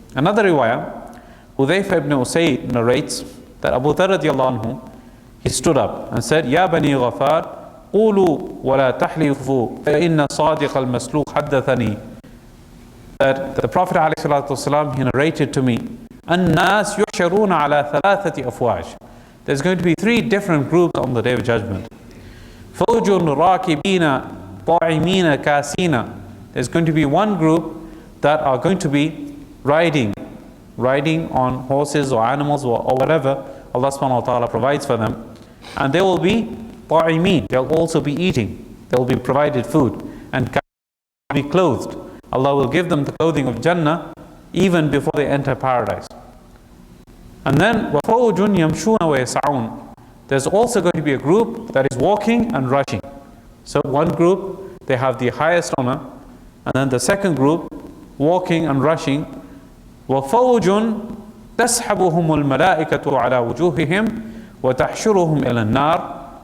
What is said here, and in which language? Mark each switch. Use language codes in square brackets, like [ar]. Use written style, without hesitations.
[en] Another riwayah, Hudhayfa ibn Usayd narrates that Abu Dharr radiallahu anhu, he stood up and said, Ya Bani Ghafar, [ar] قولوا ولا تحلفوا فإن صادق المسلوق حدثني. [en] That the Prophet ﷺ, he narrated to me, [ar] الناس يحشرون على ثلاثة أفواج. [en] There's going to be 3 different groups on the Day of Judgment. [ar] فوج راكبين طاعمين كاسين. [en] There's going to be one group that are going to be riding on horses or animals or whatever Allah subhanahu wa ta'ala provides for them. And they will be طاعمين. They'll also be eating. They will be provided food. And be clothed. Allah will give them the clothing of Jannah even before they enter paradise. [ar] And then وَفَوْجٌ يَمْشُونَ وَيَسْعَوْنَ. [en] There's also going to be a group that is walking and rushing. So one group, they have the highest honor, and then the second group, walking and rushing, [ar] وَفَوْجٌ تَسْحَبُهُمُ الْمَلَائِكَةُ عَلَى وُجُوهِهِمْ وَتَحْشُرُهُمْ إِلَى النَّارِ.